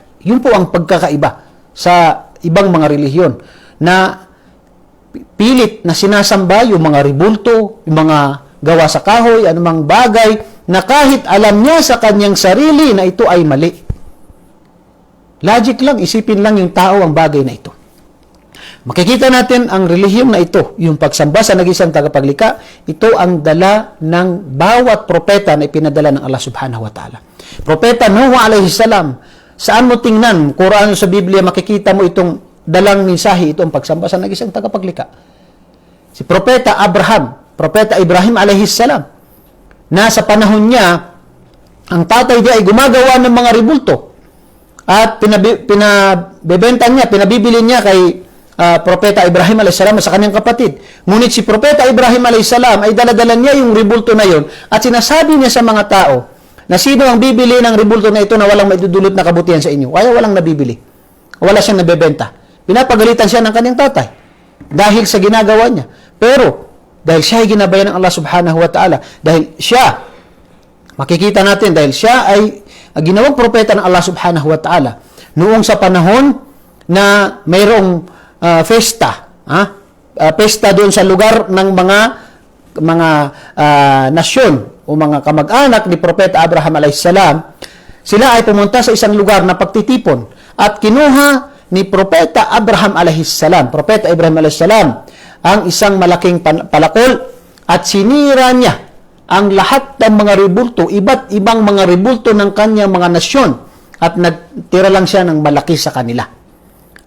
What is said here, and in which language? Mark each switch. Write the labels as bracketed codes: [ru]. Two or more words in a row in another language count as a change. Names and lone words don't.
[tl] Yun po ang pagkakaiba sa ibang mga relihiyon na pilit na sinasamba yung mga rebulto, yung mga gawa sa kahoy, anumang bagay na kahit alam niya sa kanyang sarili na ito ay mali. Logic lang, isipin lang yung tao ang bagay na ito. Makikita natin ang relihiyon na ito, yung pagsamba sa nag-iisang tagapaglikha, ito ang dala ng bawat propeta na ipinadala ng Allah [ar] سبحانه وتعالى. [tl] Propeta Nuh [ar] عليه السلام, [tl] saan mo tingnan, Quran sa Biblia, makikita mo itong dalang mensahe, itong pagsamba sa nag-iisang tagapaglikha. Si Propeta Abraham, Propeta Ibrahim [ar] عليه السلام, [tl] na sa panahon niya, ang tatay niya ay gumagawa ng mga rebulto at pinabibenta niya, pinabibili niya kay Propeta Ibrahim a.s. sa kanyang kapatid. Ngunit si Propeta Ibrahim a.s. ay daladala niya yung rebulto na yon at sinasabi niya sa mga tao na sino ang bibili ng rebulto na ito na walang maidudulot na kabutihan sa inyo. Kaya walang nabibili. Wala siyang nabebenta. Pinapagalitan siya ng kanyang tatay dahil sa ginagawa niya. Pero dahil siya ay ginabayan ng Allah [ar] سبحانه وتعالى, [tl] dahil siya, makikita natin, dahil siya ay ginawang propeta ng Allah [ar] سبحانه وتعالى, [tl] noong sa panahon na mayroong festa, pesta doon sa lugar ng mga nasyon o mga kamag-anak ni Propeta Abraham alayhisalam, sila ay pumunta sa isang lugar na pagtitipon at kinuha ni Propeta Abraham alayhisalam, Propeta Ibrahim alayhisalam, ang isang malaking palakol at sinira niya ang lahat ng mga rebulto, iba't ibang mga rebulto ng kanyang mga nasyon at nagtira lang siya ng malaki sa kanila.